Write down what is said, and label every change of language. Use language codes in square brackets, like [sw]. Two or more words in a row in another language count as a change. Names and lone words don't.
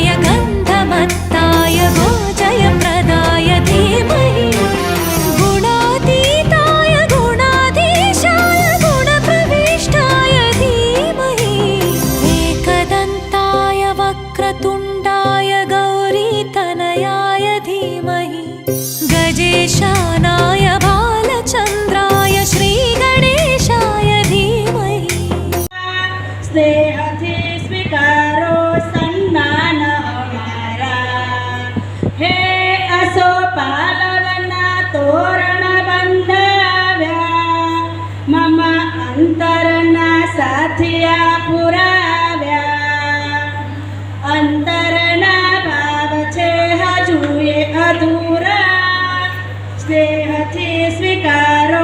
[sa] गन्धमत्ताय गोजयप्रदाय धीमहि गुणातीताय गुणाधीशाय गुणप्रविष्टाय धीमहि एकदन्ताय वक्रतुण्डाय गौरीतनयाय धीमहि गजेशानाय भालचन्द्राय श्रीगणेशाय धीमहि. [gu] स्नेहથી સ્વીકારો સન્માન અમારા, હે અસોપાલવના તોરણ બંધાવ્યા, મમ અંતરના સાથિયા પુરાવ્યા, અંતરના ભાવ છે હજુએ અધૂરા, સ્નેહથી સ્વીકારો